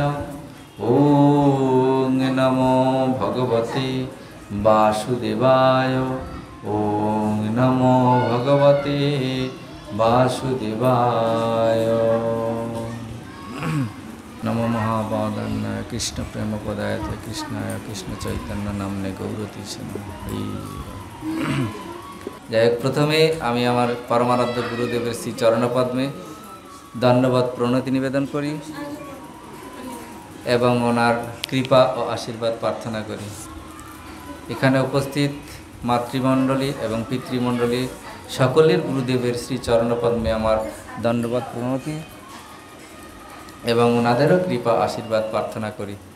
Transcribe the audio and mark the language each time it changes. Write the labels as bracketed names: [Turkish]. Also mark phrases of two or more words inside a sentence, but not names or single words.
[Sanskrit] ॐ नमो भगवते वासुदेवाय। ॐ नमो भगवते वासुदेवाय। नमो महापादान्नाय कृष्ण प्रेम पदायते कृष्णाय कृष्ण चैतन्य नामने गौरतीसे नमः। [Bangla] যাই হোক, প্রথমে আমি আমার পরমারাধ্য গুরুদেবের শ্রী চরণপদ্মে ধন্যবাদ প্রণতি নিবেদন করি এবং ওনার কৃপা ও আশীর্বাদ প্রার্থনা করি। এখানে উপস্থিত মাতৃমণ্ডলী এবং পিতৃমণ্ডলী সকলের গুরুদেবের শ্রী চরণপদ্মে আমার ধন্যবাদ প্রণতি এবং ওনাদেরও কৃপা আশীর্বাদ প্রার্থনা করি।